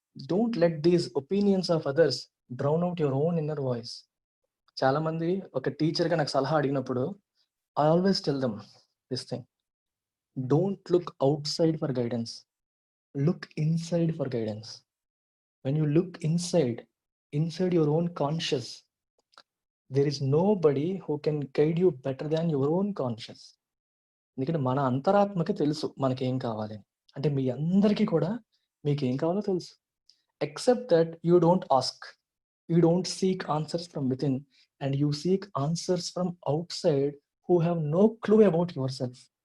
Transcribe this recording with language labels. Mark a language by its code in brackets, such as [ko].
[en] Don't let these opinions of others drown out your own inner voice. [te] చాలా మంది ఒక టీచర్గా నాకు సలహా అడిగినప్పుడు [en] I always tell them this thing, don't look outside for guidance, look inside for guidance. When you look inside your own conscious, there is nobody who can guide you better than your own conscious. [te] ఎందుకంటే మన అంతరాత్మకి తెలుసు మనకేం కావాలి. అంటే మీ అందరికీ కూడా మీకేం కావాలో తెలుసు. [en] Except that you don't ask, you don't seek answers from within, and you seek answers from outside who have no clue about yourself.